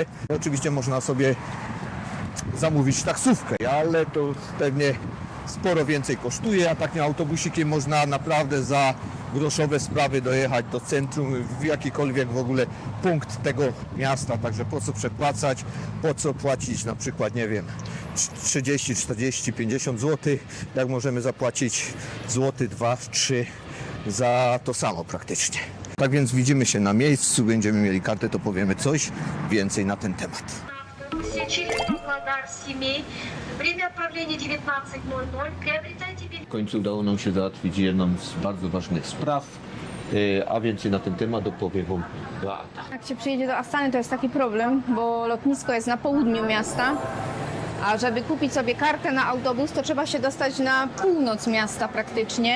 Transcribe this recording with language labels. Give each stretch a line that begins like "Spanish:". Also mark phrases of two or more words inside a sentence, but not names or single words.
Polish: Oczywiście można sobie zamówić taksówkę, ale to pewnie sporo więcej kosztuje, a takim autobusikiem można naprawdę za groszowe sprawy dojechać do centrum, w jakikolwiek w ogóle punkt tego miasta, także po co przepłacać, po co płacić na przykład, nie wiem, 30, 40, 50 zł, jak możemy zapłacić złoty, 2, 3 za to samo praktycznie. Tak więc widzimy się na miejscu, będziemy mieli kartę, to powiemy coś więcej na ten temat.
Russian: Время отправления 19:00. Приобретайте
Polish: W końcu udało nam się załatwić jedną z bardzo ważnych spraw, a więcej na ten temat opowie Wam Beata. Jak się przyjedzie do Astany, to jest taki problem, bo lotnisko jest na południu miasta, a żeby kupić sobie kartę na autobus, to trzeba się dostać na północ miasta praktycznie.